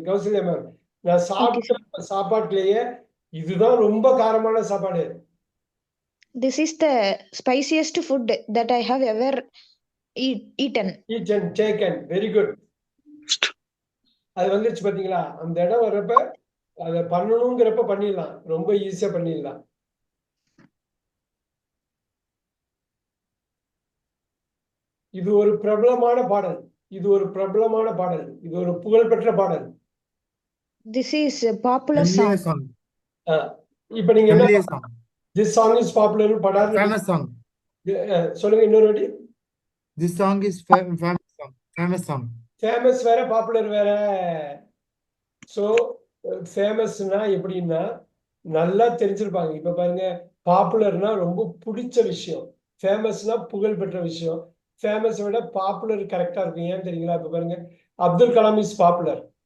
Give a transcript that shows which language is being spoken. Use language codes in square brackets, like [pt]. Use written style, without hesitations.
[ta] Kausalya ma'am, நான் சாப்பிட்ட சாப்பாட்டுலயே இதுதான் ரொம்ப காரமான சாப்பாடு. [en] This is the spiciest food that I have ever eaten. Taken. Very good. [ta] அது வந்துருச்சு பாத்தீங்களா? அந்த இடம் வர்றப்ப அதை பண்ணணுங்கிறப்ப பண்ணிடலாம், ரொம்ப ஈஸியா பண்ணிடலாம். இது ஒரு பிரபலமான பாடல், இது ஒரு பிரபலமான பாடல், இது ஒரு புகழ்பெற்ற பாடல். [en] This is a popular Familiar song. song. [ta] இப்ப நீங்க என்ன [en] Familiar song. this song is popular [ta] படாது [en] Famous song. [ta] சொல்லுங்க இன்னொரு வாட்டி. [en] This song is famous song. Famous song. [ta] Famous வேற பாப்புலர் வேற. ஸோ ஃபேமஸ்னா எப்படின்னா நல்லா தெரிஞ்சிருப்பாங்க. இப்ப பாருங்க, பாப்புலர்னா ரொம்ப பிடிச்ச விஷயம், ஃபேமஸ்னா புகழ் பெற்ற விஷயம். ஃபேமஸ் விட பாப்புலர் கரெக்டா இருக்கும். ஏன் தெரியுங்களா? இப்ப பாருங்க, அப்துல் கலாம் [en] Is popular.